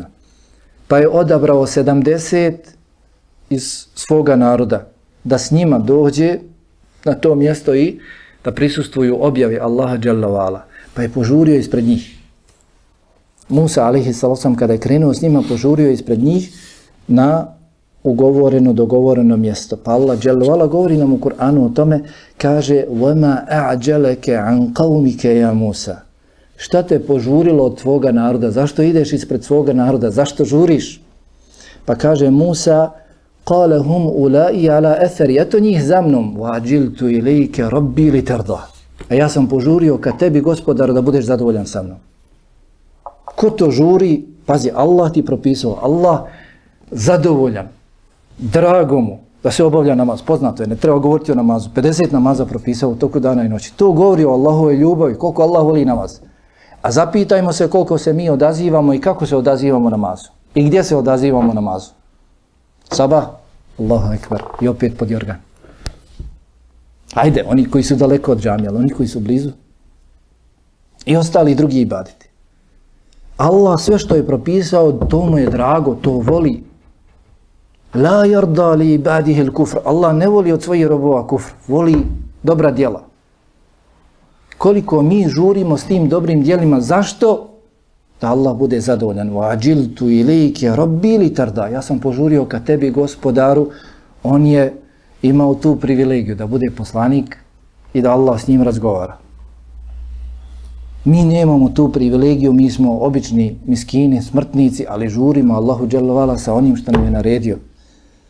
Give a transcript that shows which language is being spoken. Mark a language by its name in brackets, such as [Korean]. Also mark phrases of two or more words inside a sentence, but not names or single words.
[Bosnian] Pa je odabrao 70 iz svoga naroda da s njima dođe na to mjesto i da prisustvuju objavi Allaha [Arabic] جل وعلا. [Bosnian] Pa je požurio ispred njih. Musa [Arabic] عليه السلام [Bosnian] kada je krenuo s njima požurio ispred njih na ugovoreno, dogovoreno mjesto. Pa Allah dželle vala govori nam u Kur'anu o tome, kaže [Arabic] وَمَا أَعْجَلَكَ عَنْ قَوْمِكَ يَا مُوسَى. [Bosnian] Šta te požurilo od tvoga naroda? Zašto ideš ispred svoga naroda? Zašto žuriš? Pa kaže Musa, [Arabic] قَالَ هُمْ أُولَئِي عَلَى أَثَرِ. [Bosnian] Eto njih za mnom. [Arabic] وَعَجِلْتُ إِلَيْكَ رَبِّي لِتَرْضَى. [Bosnian] A ja sam požurio ka tebi, gospodaru, da budeš zadovoljan sa mnom. Ko to žuri? Pazi, Allah ti propisao. Allah zadovoljan. Drago mu da se obavlja namaz. Poznato je, ne treba govoriti o namazu. 50 namaza propisao u toku dana i noći. To govori o Allahove ljubavi, koliko Allah voli namaz. A zapitajmo se koliko se mi odazivamo i kako se odazivamo namazu. I gdje se odazivamo namazu. Sabah, [Arabic] الله أكبر, [Bosnian] i opet pod jorgan. Ajde, oni koji su daleko od džamija, ali oni koji su blizu. I ostali drugi ibadeti. Allah sve što je propisao, to mu je drago, to voli. [Arabic] لا يرضى لعباده الكفر. [Bosnian] Allah ne voli od svojih robova kufr, voli dobra djela. Koliko mi žurimo s tim dobrim djelima, zašto? Da Allah bude zadovoljan. [Arabic] وَعَجِلْتُ إِلَيْكَ رَبِّي لِتَرْضَى. [Bosnian] Ja sam požurio ka tebi, gospodaru. On je imao tu privilegiju da bude poslanik i da Allah s njim razgovara. Mi nemamo tu privilegiju, mi smo obični miskini, smrtnici, ali žurimo Allahu [Arabic] جل وعلا [Bosnian] sa onim što nam je naredio.